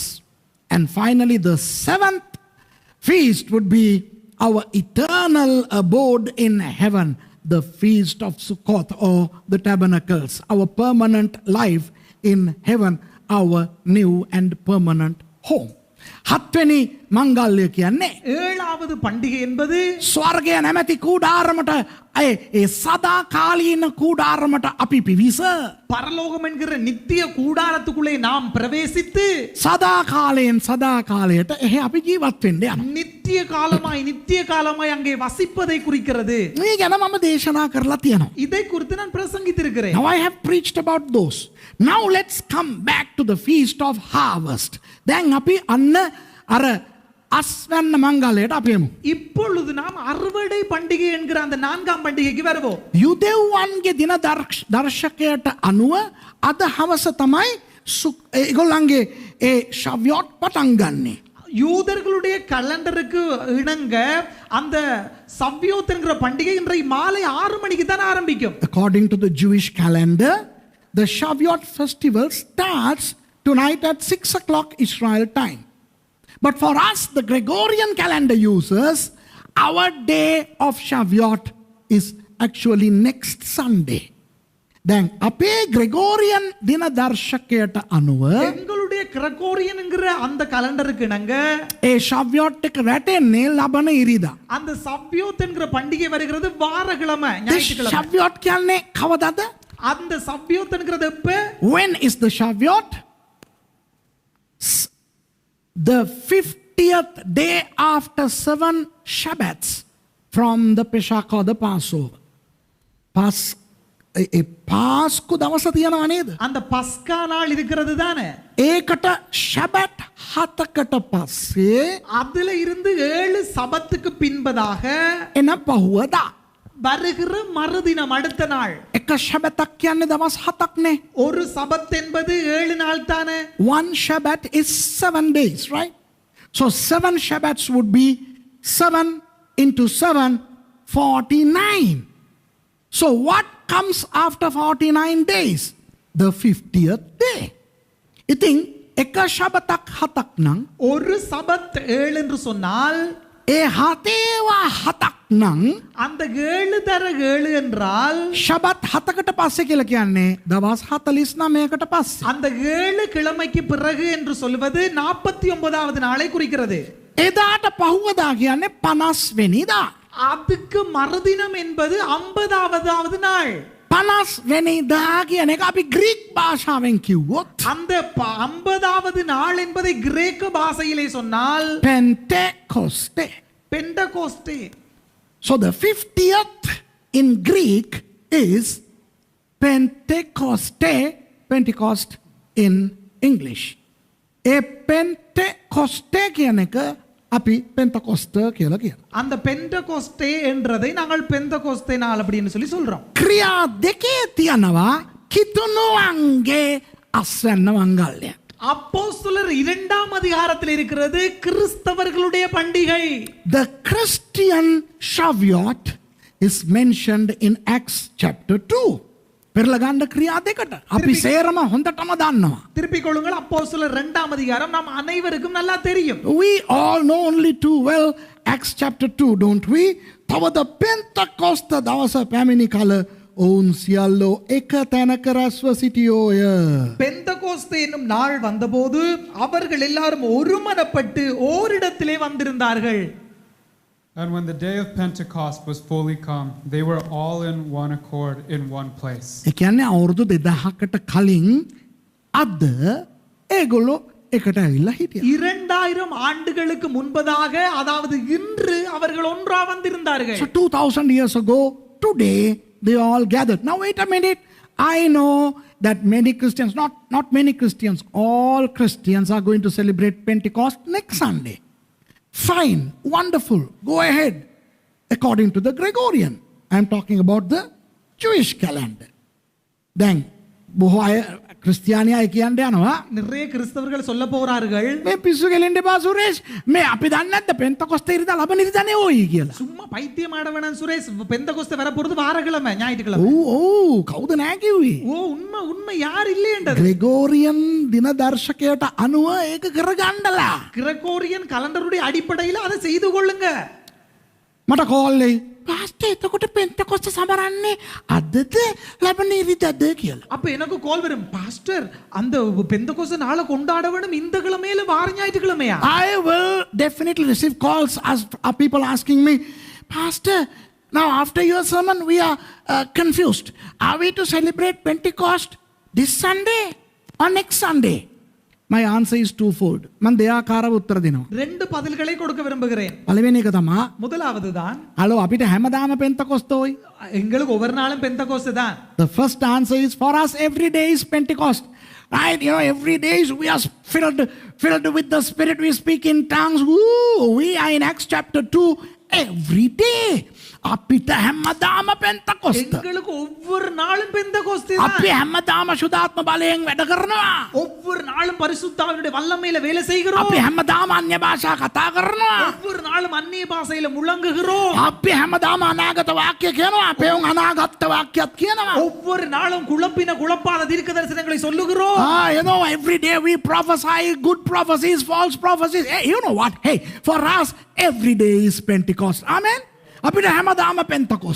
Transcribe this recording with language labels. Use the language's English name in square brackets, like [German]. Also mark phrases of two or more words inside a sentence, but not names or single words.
[English] And finally, the seventh feast would be our eternal abode in heaven, the feast of Sukkot or the tabernacles, our permanent life in heaven, our new and permanent home. [Sinhala] හත්වෙනි මංගල්‍ය කියන්නේ [Tamil] ஏழாவது பண்டிகை என்பது [Sinhala] ස්වර්ගය නැමැති කූඩාරමට ඒ සදාකාලීන කූඩාරමට අපි පිවිස [Tamil] பரலோகம் என்கிற நித்திய கூடாரத்துக்குள்ளே நாம் பிரவேசித்து [Sinhala] සදාකාලයෙන් සදාකාලයට එහේ අපි ජීවත් වෙන්න යනවා. [Tamil] நித்திய காலமாய் அங்கே வசிப்பதை குறிக்கிறது. [Sinhala] මේ ගැන මම දේශනා කරලා තියෙනවා. [Tamil] இதை குறித்து நான் பிரசங்கித்திருக்கிறேன். [English] Now I have preached about those. Now let's come back to the feast of harvest. [Sinhala] දැන් අපි අන්න අර අස්වැන්න මංගලයට අපි යමු. [Tamil] இப்பொழுது நாம் அறுவடை பண்டிகை என்கிற அந்த நான்காம் பண்டிகைக்கு வருவோம். [Sinhala] යුදෙව්වන්ගේ දින දර්ශකයට අනුව අද හවස තමයි ඒගොල්ලන්ගේ ඒ ශව්‍යොත් පටන් ගන්නේ. [Tamil] யூதர்களுடைய கலண்டருக்கு இணங்க அந்த சவ்யோத் என்கிற பண்டிகை இன்றைய மாலை 6 மணிக்கு தான் ஆரம்பிக்கும். [English] According to the Jewish calendar, the Shavuot festival starts tonight at 6 o'clock Israel time. But for us, the Gregorian calendar users, our day of Shavuot is actually next Sunday. [Sinhala] දැන් අපේ Gregorian දින දර්ශකයට අනුව [Tamil] எங்களுடைய கிரகோரியன் என்கிற அந்த கலண்டருக்கு இணங்க [Sinhala] ඒ Shavuot එක වැටෙන්නේ ලබන ඉරිදා. [Tamil] அந்த சவ்யோத் என்கிற பண்டிகை வருகிறது வாரக்கிழமை, ஞாயிற்றுக்கிழமை. [Sinhala] Shavuot කියන්නේ කවදද? [Tamil] அந்த சவ்யோத் என்கிறது எப்ப? [English] When is the Shavuot? The 50th day after 7 Shabbats from the Pesach or the Passover. [Sinhala] පාස්කු දවස තියෙනවා නේද? [Tamil] அந்த பஸ்கா நாள் இருக்கிறது தானே. [Sinhala] ඒකට ශබත් 7කට පස්සේ [Tamil] அதுல இருந்து 7 சபத்துக்கு பின்பதாக [Sinhala] එන පහුවදා [Tamil] வருகிற மறுதினம் அடுத்த நாள். [Sinhala] එක ශබතක් කියන්නේ දවස් 7ක් නේ. [Tamil] ஒரு சபத் என்பது 7 நாள் தானே. [English] One Shabbat is 7 days, right? So 7 Shabbats would be 7 into 7, 49. So what comes after 49 days? The 50th day. [Sinhala] ඉතින් එක ශබතක් හතක් නම් [Tamil] ஒரு சபத் 7 என்று சொன்னால் [Sinhala] ඒ හතේවා හතක් නම් [Tamil] அந்த 7 தர 7 என்றால் [Sinhala] ශබත් හතකට පස්සේ කියලා කියන්නේ දවස් 49කට පස්සේ. [Tamil] அந்த 7 கிழமைக்கு பிறகு என்று சொல்வது 49வது நாளை குறிக்கிறது. [Sinhala] එදාට පහුවදා කියන්නේ 50 වෙනිදා. [Tamil] அதுக்கு மறுதினம் என்பது 50வது நாள். [Sinhala] 50 වෙනිදා කියන එක අපි ග්‍රීක් භාෂාවෙන් කිව්වොත් [Tamil] அந்த 50வது நாள் என்பதை கிரேக்க பாஷையிலே சொன்னால் Pentecoste. பெண்டகோஸ்தே. [English] So the 50th in Greek is Pentecoste, Pentecost in English. [Sinhala] ඒ Pentecoste කියන එක අපි Pentecost කියලා කියනවා. [Tamil] அந்த பெண்டகோஸ்தே என்றதை நாங்கள் பெந்தகோஸ்தே நாள் அப்படின்னு சொல்லி சொல்றோம். [Sinhala] ක්‍රියා දෙකේ තියනවා කිතුණුවන්ගේ අස්වැන්න මංගල්‍ය. [Tamil] அப்போஸ்தலர் 2ஆம் அதிகாரத்தில் இருக்கிறது கிறிஸ்தவர்களுடைய பண்டிகை. [English] The Christian Shavuot is mentioned in Acts chapter 2. [Sinhala] පෙරලගන්න ක්‍රියා දෙකට අපි සේරම හොඳටම දන්නවා. [Tamil] திருப்பிக் கொள்ளுங்கள், அப்போஸ்தலர் 2ஆம் அதிகாரம் நாம் அனைவருக்கும் நல்லா தெரியும். [English] We all know only too well Acts chapter 2, don't we? [Sinhala] තවද පෙන්තකොස්ත දවස පැමිණි කල ඔවුන් සියල්ලෝ එක තැනක රැස්ව සිටියෝය. [Tamil] பெந்தகோஸ்தே என்னும் நாள் வந்தபோது அவர்கள் எல்லாரும் ஒருமனப்பட்டு ஓரிடத்திலே வந்திருந்தார்கள். [English] And when the day of Pentecost was fully come, they were all in one accord in one place. [Sinhala] ඒ කියන්නේ අවුරුදු 2000කට කලින් අද ඒගොල්ලෝ එකට ඇවිල්ලා හිටියා. [Tamil] 2000 ஆண்டுகளுக்கு முன்பதாக, அதாவது இன்று அவர்கள் ஒன்றா வந்திருந்தார்கள். [English] So 2000 years ago, today they all gathered. Now wait a minute. I know that many Christians, not many Christians, all Christians are going to celebrate Pentecost next Sunday. Fine, wonderful, go ahead. According to the Gregorian. I am talking about the Jewish calendar. Then, [Sinhala] බොහෝ අය ක්‍රිස්තියානි අය කියන්න යනවා [Tamil] நிறைய கிறிஸ்தவர்கள் சொல்ல போறார்கள், [Sinhala] මේ පිස්සු කෙලින්න එපා සුරේෂ්, මේ අපි දන්නේ නැද්ද පෙන්තකොස්තේ ඉරිදා ලබන ඉරිදානේ ඕයි කියලා. [Tamil] சும்மா பைத்தியம் ஆட வேணாம் சுரேஷ், பெந்தகோஸ்தே வர போறது வாரக்கிழமை ஞாயிற்றுக்கிழமை. [Sinhala] ඔව් කවුද නෑ කිව්වේ? [Tamil] ஓ உண்மை உண்மை யார் இல்லையென்றது. [Sinhala] ග්‍රෙගෝරියන් දින දර්ශකයට අනුව ඒක කරගන්නලා. [Tamil] கிரகோரியன் கலண்டருடைய அடிப்படையில் அதை செய்து கொள்ளுங்க. [Sinhala] මට කෝල්ලේ පාස්ටර් එතකොට පෙන්තකොස්ත සමරන්නේ අදද ලබන ඉරිදාද කියලා. [Tamil] அப்ப எனக்கு கால் வரும், பாஸ்டர் அந்த பெந்தகோஸ்தே நாளை கொண்டாட வேணும் இந்த கிழமையில வார ஞாயிற்றுக்கிழமையா? [English] I will definitely receive calls as people asking me, Pastor, now after your sermon we are confused. Are we to celebrate Pentecost this Sunday or next Sunday? My answer is twofold. [Sinhala] මම දෙආකාරව උත්තර දෙනවා. [Tamil] ரெண்டு பதில்களை கொடுக்க விரும்புகிறேன். [Sinhala] පළවෙනි එක තමයි [Tamil] முதலாவது தான், [Sinhala] හලෝ අපිට හැමදාම පෙන්තකොස්තෝයි. [Tamil] எங்களுக்கு ஒவ்வொரு நாளும் பெந்தகோஸ்தே தான். [English] The first answer is for us every day is Pentecost. Right? You know, every day we are filled with the Spirit. We speak in tongues. Woo! We are in Acts chapter 2 every day. [Sinhala] අපිට හැමදාම පෙන්තකොස්ත. [Tamil] எங்களுக்கு ஒவ்வொரு நாளும் பெந்தகோஸ்தே தான். [Sinhala] අපි හැමදාම ශුද්ධාත්ම බලයෙන් වැඩ කරනවා. [Tamil] ஒவ்வொரு நாளும் பரிசுத்தாவினுடைய வல்லமையில வேலை செய்கிறோம். [Sinhala] අපි හැමදාම අන්‍ය භාෂා කතා කරනවා. [Tamil] ஒவ்வொரு நாளும் அந்நிய பாஷையில முழங்குகிறோம். [Sinhala] අපි හැමදාම අනාගත වාක්‍ය කියනවා. අපේ උන් අනාගත වාක්‍යත් කියනවා. [Tamil] ஒவ்வொரு நாளும் குழப்பாத தீர்க்க தரிசனங்களை சொல்லுகிறோம். [English] You know, every day we prophesy good prophecies, false prophecies. Hey, you know what? Hey, for us, every day is Pentecost. [Sinhala] Amen? අපිට හැමදාම පෙන්තකොස්ත.